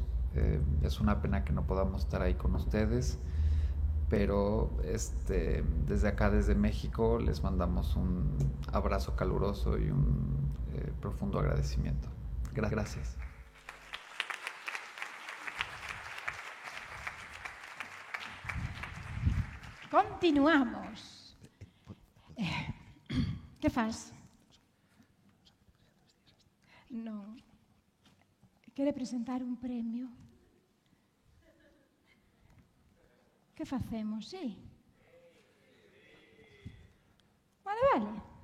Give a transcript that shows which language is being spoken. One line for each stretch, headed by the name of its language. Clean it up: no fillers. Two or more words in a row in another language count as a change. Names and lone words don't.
Spanish: Es una pena que no podamos estar ahí con ustedes, pero desde acá, desde México, les mandamos un abrazo caluroso y un profundo agradecimiento. Gracias. Continuamos.
Galician: Que faz? Non. Quere presentar un premio? Que facemos, sí? Vale.